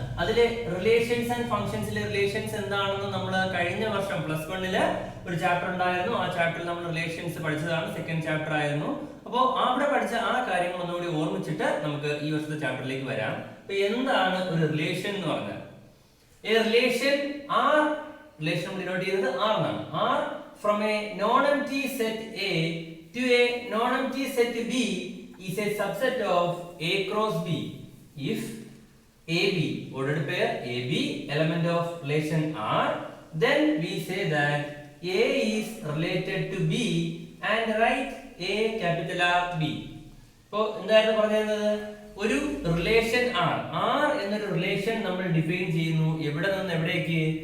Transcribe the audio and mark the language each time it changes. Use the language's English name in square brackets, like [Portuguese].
[Malayalam] അതിലെ relations and ഫങ്ഷൻസിലെ relations എന്താണെന്ന് നമ്മൾ കഴിഞ്ഞ വർഷം +1 ഒരു ചാപ്റ്റർ ഉണ്ടായിരുന്നു. ആ ചാപ്റ്ററിൽ നമ്മൾ റിലേഷൻസ് പഠിച്ചതാണ്, സെക്കൻഡ് ചാപ്റ്റർ ആയിരുന്നു. അപ്പോൾ അവിടെ പഠിച്ച ആ കാര്യങ്ങൾ ഒന്നുകൂടി ഓർമ്മിച്ചിട്ട് നമുക്ക് ഈ വർഷത്തെ ചാപ്റ്ററിലേക്ക് വരാം. അപ്പൊ എന്താണ് ഒരു റിലേഷൻ എന്ന് പറഞ്ഞാൽ? [English] a relation R, [Malayalam] relation denote ചെയ്യുന്നത് ആർ എന്നാണ്. [English] R from a non empty set A to a non empty set B is a subset of A cross B if AB, ordered pair AB, element of relation R, then we say that A is related to B and write A capital R B. [Malayalam] അപ്പോൾ എന്തായിരുന്നു പറഞ്ഞത്? ഒരു relation R എന്നൊരു relation നമ്മൾ define ചെയ്യുന്നു. എവിടെ നിന്ന് എവിടേക്ക്?